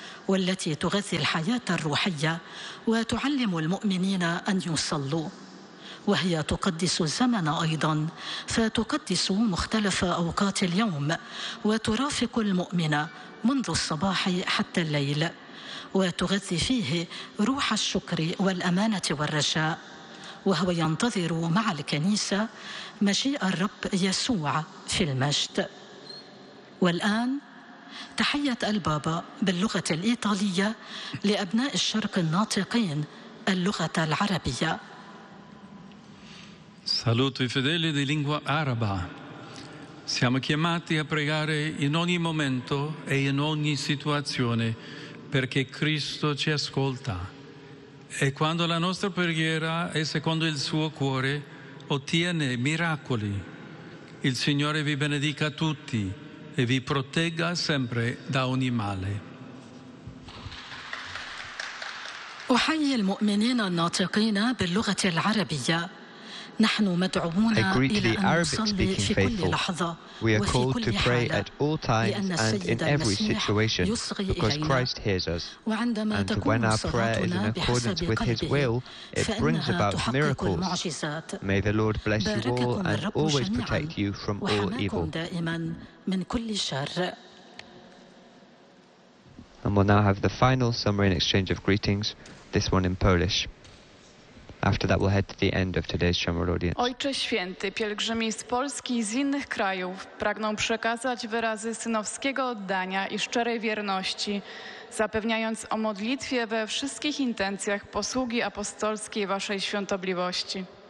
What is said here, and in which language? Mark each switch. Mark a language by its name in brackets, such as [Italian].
[Arabic] والتي تغذي الحياة الروحية وتعلم المؤمنين أن يصلوا، وهي تقدس الزمن أيضاً، فتقدس مختلف أوقات اليوم وترافق المؤمن منذ الصباح حتى الليل، وتغذي فيه روح الشكر والأمانة والرجاء، وهو ينتظر مع الكنيسة مجيء الرب يسوع في المجد. والآن تحية البابا باللغة الإيطالية لأبناء الشرق الناطقين اللغة العربية. [Italian] Saluto i fedeli di lingua araba. Siamo chiamati a pregare in ogni momento e in ogni situazione perché Cristo ci ascolta. E quando la nostra preghiera è secondo il suo cuore, ottiene miracoli. Il Signore vi benedica tutti e vi protegga sempre da ogni male. [Arabic] أحيي المؤمنين الناطقين باللغة العربية. نحن مدعوون إلى أن نصلي في كل لحظة وفي كل حال، لأن السيد المسيح يصغي إلينا، وعندما تكون صلاتنا بحسب قلبه فإنها تحقق المعجزات. بارككم الرب جميعا وحماكم دائما من كل شر. [English] And we'll now have the final summary and exchange of greetings, this one in Polish. After that, we'll head to the end of today's general audience. [Polish] Ojcze Święty, pielgrzymi z Polski i z innych krajów pragną przekazać wyrazy synowskiego oddania i szczerej wierności, zapewniając o modlitwie we wszystkich intencjach posługi apostolskiej Waszej Świątobliwości.